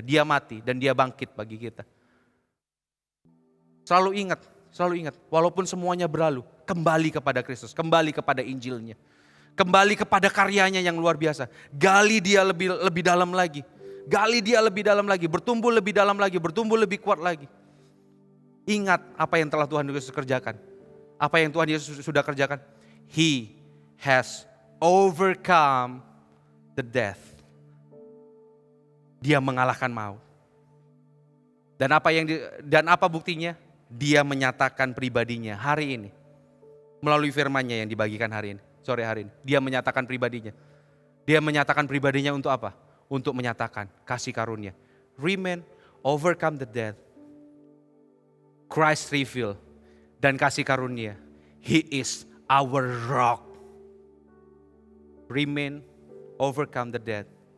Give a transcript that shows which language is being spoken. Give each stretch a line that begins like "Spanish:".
Indonesian: Dia mati dan dia bangkit bagi kita. Selalu ingat, walaupun semuanya berlalu, kembali kepada Kristus, kembali kepada Injilnya. Kembali kepada karyanya yang luar biasa. Gali dia lebih dalam lagi. Gali dia lebih dalam lagi, bertumbuh lebih dalam lagi, bertumbuh lebih kuat lagi. Ingat apa yang telah Tuhan Yesus kerjakan. Apa yang Tuhan Yesus sudah kerjakan.
English: He has overcome the death.
Indonesian: Dia mengalahkan maut. Dan apa buktinya? Dia menyatakan pribadinya hari ini. Melalui firman-Nya yang dibagikan hari ini, sore hari ini. Dia menyatakan pribadinya. Dia menyatakan pribadinya untuk apa? Untuk menyatakan kasih karunia.
English: Remain, overcome the death. Christ reveal
Indonesian: dan kasih karunia.
English: He is our rock. Remain, overcome the death.